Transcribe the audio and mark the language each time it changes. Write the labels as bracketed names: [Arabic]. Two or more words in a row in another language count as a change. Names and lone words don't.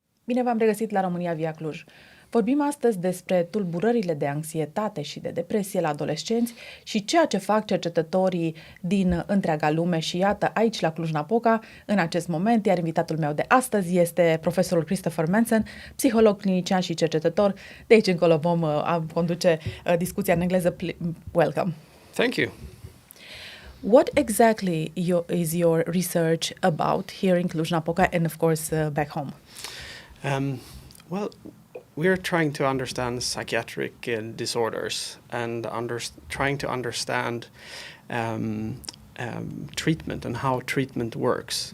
[Romanian] Bine v-am regăsit la România via Cluj. Vorbim astăzi despre tulburările de anxietate și de depresie la adolescenți și ceea ce fac cercetătorii din întreaga lume și iată aici la Cluj-Napoca în acest moment, iar invitatul meu de astăzi este profesorul Christopher Manson, psiholog clinician și cercetător. De aici încolo vom conduce discuția în engleză. [English] Welcome. Thank you. What exactly is your research about here in Cluj-Napoca and of course back home? Well, we're trying to understand psychiatric disorders and trying to understand treatment and how treatment works.